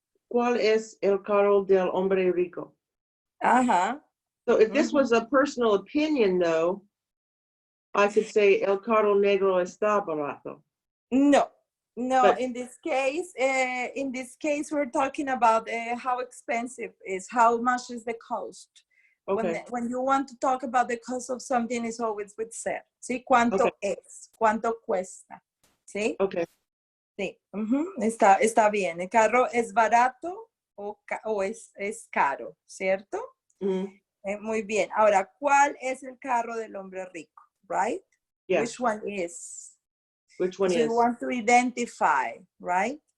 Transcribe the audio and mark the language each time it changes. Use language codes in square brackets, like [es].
[es] ¿Cuál es el carro del hombre rico? Ajá. [en] So if this was a personal opinion, though, I could say [es] el carro negro está barato. [en] No, but in this case, we're talking about how expensive is, how much is the cost. Okay. When you want to talk about the cost of something, it's always with ser. [es] ¿Sí? ¿Cuánto es? ¿Cuánto cuesta? ¿Sí? [en] Okay. [es] Sí. Está bien. ¿El carro es barato o es caro? ¿Cierto? Muy bien. Ahora, ¿cuál es el carro del hombre rico? [en] Right? Yes. Which one is? Which one so is? You want to identify, right?